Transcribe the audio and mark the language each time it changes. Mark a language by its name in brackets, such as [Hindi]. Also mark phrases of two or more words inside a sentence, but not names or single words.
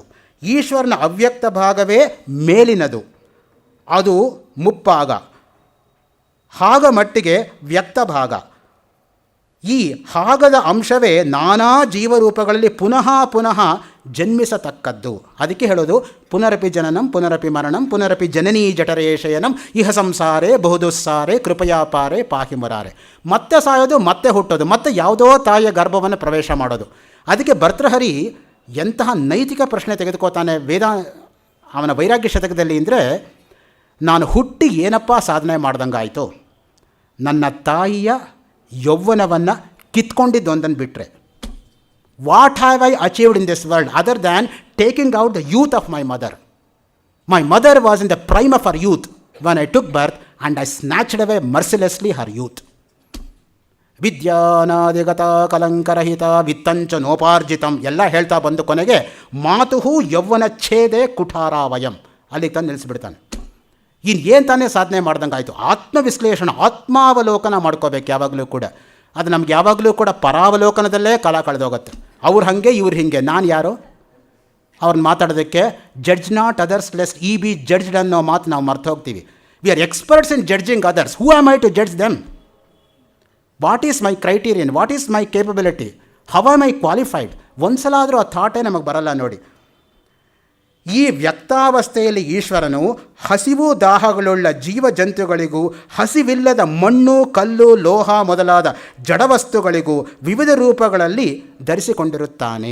[Kannada] ಈಶ್ವರನ ಅವ್ಯಕ್ತ ಭಾಗವೇ ಮೇಲಿನದು, ಅದು ಮುಪ್ಪಾಗ. ಹಾಗ ಮಟ್ಟಿಗೆ ವ್ಯಕ್ತ ಭಾಗ. ಈ ಹಾಗದ ಅಂಶವೇ ನಾನಾ ಜೀವರೂಪಗಳಲ್ಲಿ ಪುನಃ ಪುನಃ ಜನ್ಮಿಸತಕ್ಕದ್ದು. ಅದಕ್ಕೆ ಹೇಳೋದು [Sanskrit] ಪುನರಪಿ ಜನನಂ ಪುನರಪಿ ಮರಣಂ ಪುನರಪಿ ಜನನೀ ಜಠರೇ ಶಯನಂ ಇಹ ಸಂಸಾರೇ ಬಹುದುಸ್ಸಾರೆ ಕೃಪಯಾ ಪಾರೆ ಪಾಹಿ ಮುರಾರೆ. [Kannada] ಮತ್ತೆ ಸಾಯೋದು, ಮತ್ತೆ ಹುಟ್ಟೋದು, ಮತ್ತೆ ಯಾವುದೋ ತಾಯಿಯ ಗರ್ಭವನ್ನು ಪ್ರವೇಶ ಮಾಡೋದು. ಅದಕ್ಕೆ ಭರ್ತೃಹರಿ ಎಂತಹ ನೈತಿಕ ಪ್ರಶ್ನೆ ತೆಗೆದುಕೋತಾನೆ ಅವನ ವೈರಾಗ್ಯ ಶತಕದಲ್ಲಿ ಅಂದರೆ, ನಾನು ಹುಟ್ಟಿ ಏನಪ್ಪ ಸಾಧನೆ ಮಾಡ್ದಂಗಾಯಿತು, ನನ್ನ ತಾಯಿಯ ಯೌವನವನ್ನು ಕಿತ್ಕೊಂಡಿದ್ದೊಂದನ್ನು ಬಿಟ್ಟರೆ. [English] What have I achieved in this world other than taking out the youth of my mother? my mother was in the prime of her youth when I took birth and I snatched away mercilessly her youth. [Sanskrit] ವಿದ್ಯಾನಾದಿಗತ ಕಲಂಕರಹಿತ ವಿತ್ತಂಚ ನೋಪಾರ್ಜಿತಂ [Kannada] ಎಲ್ಲ ಹೇಳ್ತಾ ಬಂದು ಕೊನೆಗೆ [Sanskrit] ಮಾತುಹು ಯೌವನ ಛೇದೆ ಕುಠಾರಾವಯಂ [Kannada] ಅಲ್ಲಿಗೆ ತಂದು ನಿಲ್ಲಿಸ್ಬಿಡ್ತಾನೆ. ಇನ್ನೇನು ತಾನೇ ಸಾಧನೆ ಮಾಡ್ದಂಗೆ ಆಯಿತು. ಆತ್ಮವಿಶ್ಲೇಷಣೆ, ಆತ್ಮಾವಲೋಕನ ಮಾಡ್ಕೋಬೇಕು ಯಾವಾಗಲೂ ಕೂಡ. ಅದು ನಮ್ಗೆ ಯಾವಾಗಲೂ ಕೂಡ ಪರಾವಲೋಕನದಲ್ಲೇ ಕಾಲ ಕಳೆದೋಗುತ್ತೆ. ಅವ್ರು ಹಾಗೆ ಇವ್ರು ಹೀಗೆ, ನಾನು ಯಾರು ಅವ್ರನ್ನ ಮಾತಾಡೋದಕ್ಕೆ? [English] judge not others lest ye be judged [Kannada] ಅನ್ನೋ ಮಾತು ನಾವು ಮರ್ತು ಹೋಗ್ತೀವಿ. [English] We are experts in judging others. Who am I to judge them? What is my criterion? What is my capability? How am I qualified? [Kannada] ಒಂದು ಸಲ ಆದರೂ ಆ ಥಾಟೇ ನಮಗೆ ಬರಲ್ಲ ನೋಡಿ. ಈ ವ್ಯಕ್ತಾವಸ್ಥೆಯಲ್ಲಿ ಈಶ್ವರನು ಹಸಿವು ದಾಹಗಳುಳ್ಳ ಜೀವ ಜಂತುಗಳಿಗೂ ಹಸಿವಿಲ್ಲದ ಮಣ್ಣು ಕಲ್ಲು ಲೋಹ ಮೊದಲಾದ ಜಡವಸ್ತುಗಳಿಗೂ ವಿವಿಧ ರೂಪಗಳಲ್ಲಿ ಧರಿಸಿಕೊಂಡಿರುತ್ತಾನೆ.